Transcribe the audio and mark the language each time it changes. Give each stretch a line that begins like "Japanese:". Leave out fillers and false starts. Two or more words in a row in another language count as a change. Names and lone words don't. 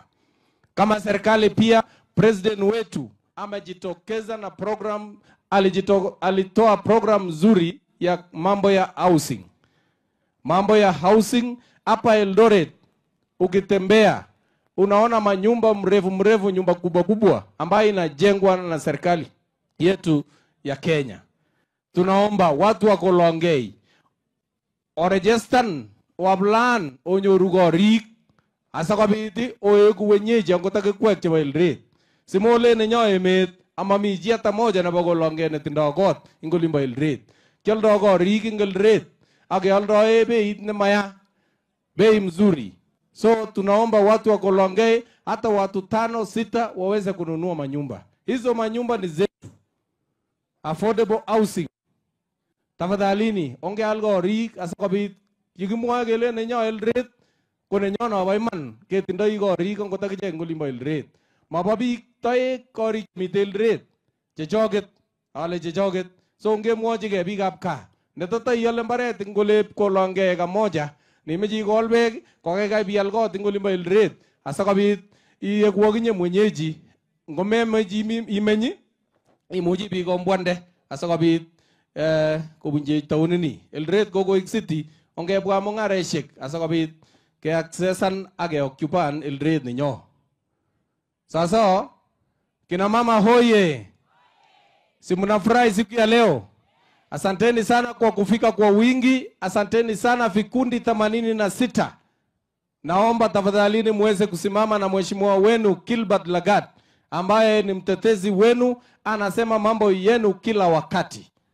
Swahili: Kama serikali pia, president wetu amejitokeza na program, alitoa program nzuri ya mambo ya housing. Mambo ya housing hapa Eldoret, ukitembea unaona manyumba mrefu, nyumba kubwa ambayo inajengwa na serikali yetu ya Kenya. Tunaomba watu wa Kolongei
Kalenjin: orejestan wablan onyorugorik asakabiti oegu wenyeji angotake kwek chebo Eldoret. Simole nenyo emet amami chi
Swahili: hata moja
Kalenjin: nebo Kolongei netindoi kot ingolimbo Eldoret. Kioldo korik ing Eldoret ak keoldoe beit nemaya,
Swahili: bei mzuri. So tunaomba watu wa Kolongei hata watu 5 6 waweze kununua manyumba. Hizo manyumba ni zetu.
English: Affordable housing.
Kalenjin: Tafadhalini onge algorik asakobit yikimwa kele nenyo Eldoret ko nenyo no baiman ketindoi korik ngotakiche ngolimbo Eldoret. Mabo biik toek korik mite Eldoret chechoget, ale chechoget. So ngemwochige biikab kaa netoto iole mbaret ngolep Kolongei kamoja nimechi ikol beek kokekai bial kot ngolimbo Eldoret asakobit iyeku akinye mwenyeji ngomemechi imenyi imuchi bikombwande asakobit kobunje taunini. Eldoret ko koik city ongebwa mungareshek asakobit ke accessan age occupan Eldoret ninyo.
Swahili: Sasa kina mama hoye, si mnafurahi siku ya leo? Asanteni sana kwa kufika kwa wingi. Asanteni sana vikundi 86. Naomba tafadhalini muweze kusimama na mheshimiwa wenu Gilbert Lagat ambaye ni mtetezi wenu, anasema mambo yenu kila wakati.